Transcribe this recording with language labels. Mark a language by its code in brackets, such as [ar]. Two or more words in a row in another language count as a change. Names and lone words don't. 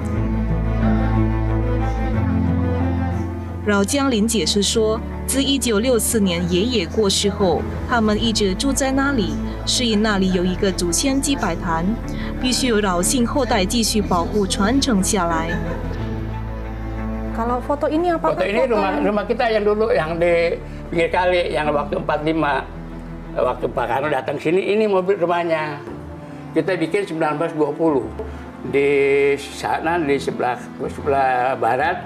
[zh] 饶将林解释说，自1964年爷爷过世后，他们一直住在那里，是因那里有一个祖先祭拜坛，必须有饶姓后代继续保护传承下来。 [id] Kalau foto ini apa? Foto ini rumah kita yang dulu yang di pinggir kali, yang waktu 45, waktu Pak Karno datang sini, ini mobil rumahnya. Kita bikin 1920 di sana di sebelah barat.